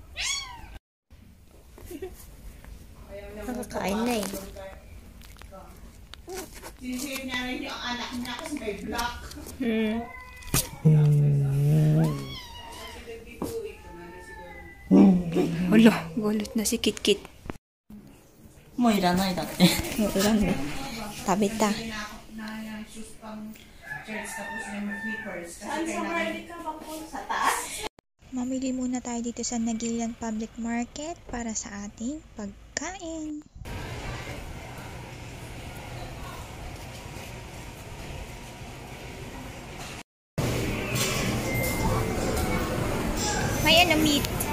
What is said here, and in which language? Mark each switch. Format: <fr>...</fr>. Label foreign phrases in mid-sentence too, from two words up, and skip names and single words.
<tl>Nakakain na eh. Sinisave niya rin yung anak niya kasi may black. Hala, gulat na si Kitkit.</tl> <ja>もういらないだって。</ja> <tl>Ulan na. Tabi ta. Na yung shoes</tl> <en>pang church</en> <tl>tapos yung sneakers. Kasi kailangan sa taas. Mamili muna tayo dito sa Nagilian Public Market para sa ating pagkain. May ano meat.</tl>